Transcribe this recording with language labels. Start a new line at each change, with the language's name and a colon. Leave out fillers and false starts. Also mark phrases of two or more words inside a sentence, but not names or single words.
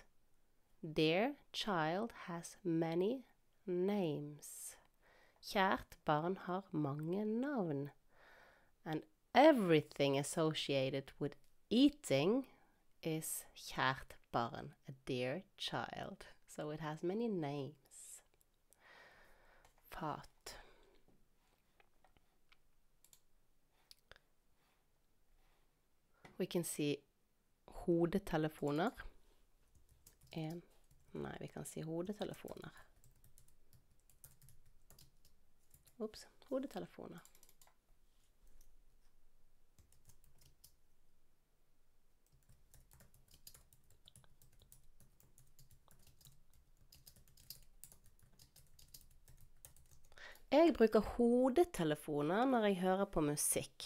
English: Dear child has many names.
Norwegian: Kjært barn har mange navn.
English: And everything associated with eating is
Norwegian: kjært barn,
English: a dear child. So it has many names. Fat. We can see hodetelefoner.
Norwegian: Nei, vi kan si hodetelefoner. Ups, hodetelefoner. Jeg bruker hodetelefoner når jeg hører på musikk.